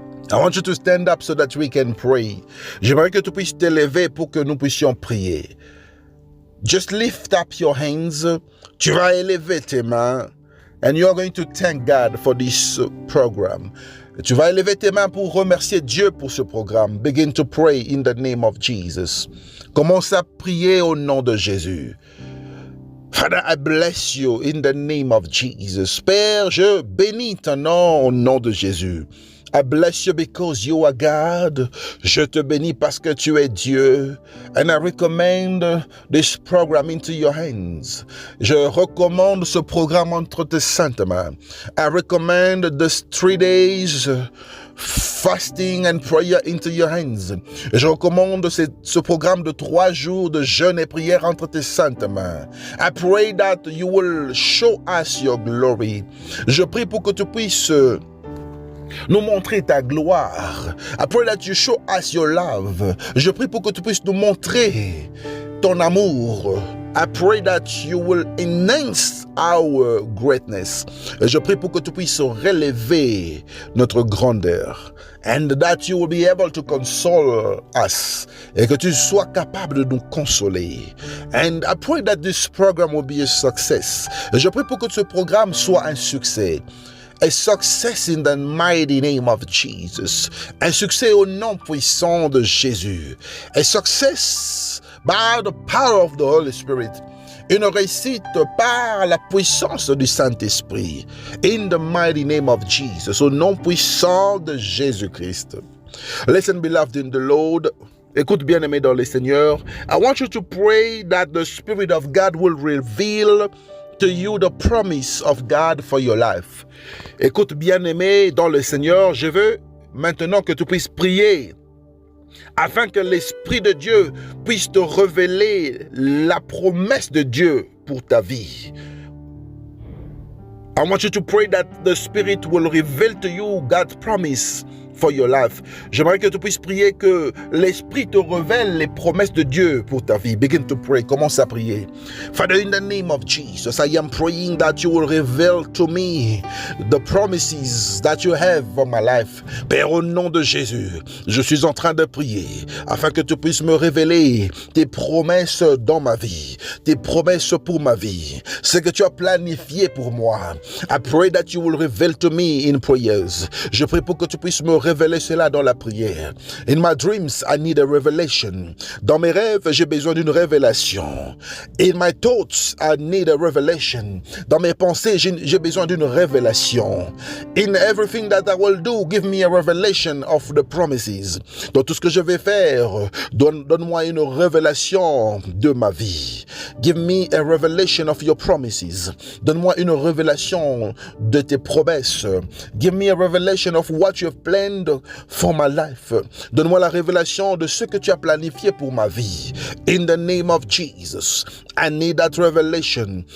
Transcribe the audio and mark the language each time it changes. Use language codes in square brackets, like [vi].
[en] I want you to stand up so that we can pray. [fr] J'aimerais que tu puisses te lever pour que nous puissions prier. [en] Just lift up your hands. [fr] Tu vas élever tes mains. [en] And you are going to thank God for this program. [fr] Tu vas élever tes mains pour remercier Dieu pour ce programme. [en] Begin to pray in the name of Jesus. [fr] Commence à prier au nom de Jésus. [en] Father, I bless you in the name of Jesus. [fr] Père, je bénis ton nom au nom de Jésus. [en] I bless you because you are God. [fr] Je te bénis parce que tu es Dieu. [en] And I recommend this program into your hands. [fr] Je recommande ce programme entre tes saintes mains. [en] I recommend this 3 days fasting and prayer into your hands. [fr] Je recommande ce programme de 3 jours de jeûne et prière entre tes saintes mains. [en] I pray that you will show us your glory. [fr] Je prie pour que tu puisses nous montrer ta gloire. [en] I pray that you show us your love. [fr] Je prie pour que tu puisses nous montrer ton amour. [en] I pray that you will enhance our greatness. [fr] Je prie pour que tu puisses relever notre grandeur. [en] And that you will be able to console us. [fr] Et que tu sois capable de nous consoler. [en] And I pray that this program will be a success. [fr] Je prie pour que ce programme soit un succès. [en] A success in the mighty name of Jesus. [fr] Un succès au nom puissant de Jésus. [en] A success by the power of the Holy Spirit. [fr] Une réussite par la puissance du Saint-Esprit. [en] In the mighty name of Jesus. [fr] Au nom puissant de Jésus-Christ. [en] Listen, beloved in the Lord. [fr] Écoute, bien-aimé dans le Seigneur. [en] I want you to pray that the Spirit of God will reveal to you the promise of God for your life. [fr] Écoute, bien-aimé dans le Seigneur, je veux maintenant que tu puisses prier afin que l'Esprit de Dieu puisse te révéler la promesse de Dieu pour ta vie. [en] I want you to pray that the Spirit will reveal to you God's promise for your life. [fr] J'aimerais que tu puisses prier que l'Esprit te révèle les promesses de Dieu pour ta vie. [en] Begin to pray. [fr] Commence à prier. [en] Father, in the name of Jesus, I am praying that you will reveal to me the promises that you have for my life. [fr] Père, au nom de Jésus, je suis en train de prier afin que tu puisses me révéler tes promesses dans ma vie, tes promesses pour ma vie, ce que tu as planifié pour moi. [en] I pray that you will reveal to me in prayers. [fr] Je prie pour que tu puisses me révéler cela dans la prière. [en] In my dreams, I need a revelation. [fr] Dans mes rêves, j'ai besoin d'une révélation. [en] In my thoughts, I need a revelation. [fr] Dans mes pensées, j'ai besoin d'une révélation. [en] In everything that I will do, give me a revelation of the promises. [fr] Dans tout ce que je vais faire, donne-moi une révélation de ma vie. [en] Give me a revelation of your promises. [fr] Donne-moi une révélation de tes promesses. [en] Give me a revelation of what you have planned for my life. [fr] Donne-moi la révélation de ce que tu as planifié pour ma vie. [en] In the name of Jesus, I need that revelation.